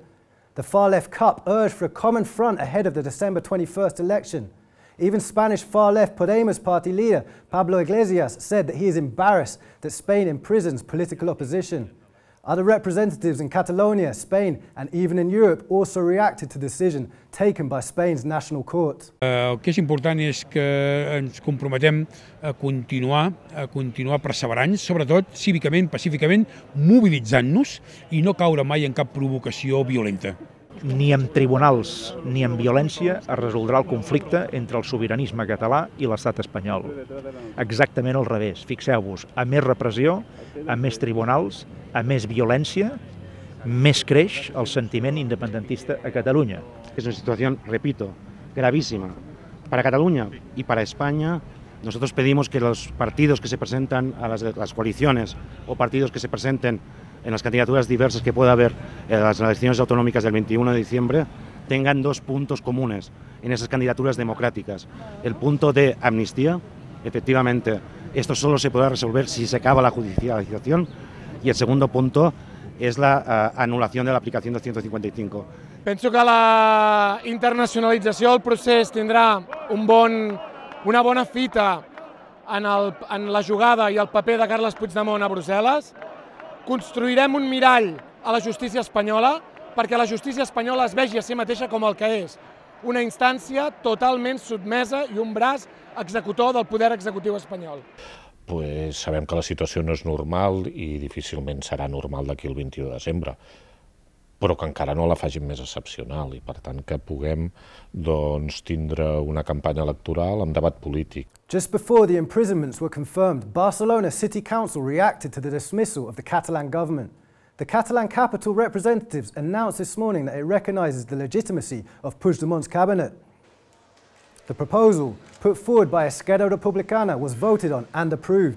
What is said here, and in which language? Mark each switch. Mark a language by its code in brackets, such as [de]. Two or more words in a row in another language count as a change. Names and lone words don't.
[en] The far-left CUP urged for a common front ahead of the December 21st election. Even Spanish far-left Podemos party leader Pablo Iglesias said that he is embarrassed that Spain imprisons political opposition. Other representatives in Catalonia, Spain and even in Europe also reacted to the decision taken by Spain's national court. [ca] El que és important és que ens comprometem a continuar perseverant, sobretot cívicament, pacíficament, mobilitzant-nos i no caure mai en cap provocació violenta. Ni amb tribunals ni amb violència es resoldrà el conflicte entre el sobiranisme català i l'estat espanyol. Exactament al revés. Fixeu-vos, a més repressió, a més tribunals, a més violència, més creix el sentiment independentista a Catalunya. [es] Es una situación, repito, gravísima para Cataluña y para España. Nosotros pedimos que los partidos que se presentan a las coaliciones o partidos que se presenten en las candidaturas diversas que pueda haber en las elecciones autonómicas del 21 de diciembre tengan dos puntos comunes en esas candidaturas democráticas. El punto de amnistía, efectivamente, esto solo se podrá resolver si se acaba la judicialización, y el segundo punto es la anulación de la aplicación del 155. [ca] Penso que la internacionalització del procés tindrà una bona fita en la jugada i el paper de Carles Puigdemont a Brussel·les. Construirem un mirall a la justícia espanyola perquè la justícia espanyola es vegi a si mateixa com el que és, una instància totalment sotmesa i un braç executor del poder executiu espanyol. Pues sabem que la situació no és normal i difícilment serà normal d'aquí el 21 de desembre, però que encara no la facin més excepcional i, per tant, que puguem tindre una campanya electoral amb debat polític. [en] Just before the imprisonments were confirmed, Barcelona City Council reacted to the dismissal of the Catalan government. The Catalan capital representatives announced this morning that it recognises the legitimacy of Puigdemont's cabinet. The proposal, put forward by Esquerra Republicana, was voted on and approved.